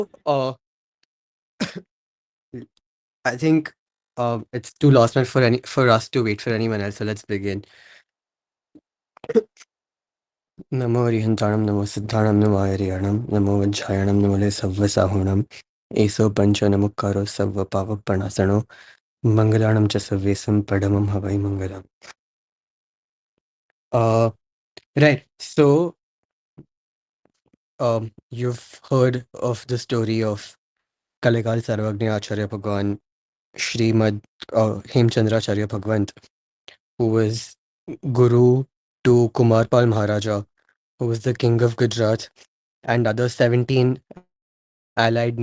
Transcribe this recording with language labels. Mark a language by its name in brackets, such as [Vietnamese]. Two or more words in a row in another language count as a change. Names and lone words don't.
[English] uh, I think it's too last minute for us to wait for anyone else. So let's begin. [Prakrit languages] Namo Rihantaram, Namo Siddharam, Namo Ariyanam, Namo Vajjayanam, Namo Le Savvasahunam, Eso Pancha Namukaro Savva Pava Panasano, Mangalanam Chasavesam Padamam Havai Mangalam. [English] Uh, right. So, you've heard of the story of Kalekal Sarvagni Acharya Bhagwan, Srimad Hemchandracharya Bhagwant, who was Guru to Kumarpal Maharaja, who was the king of Gujarat, and other 17 allied nations.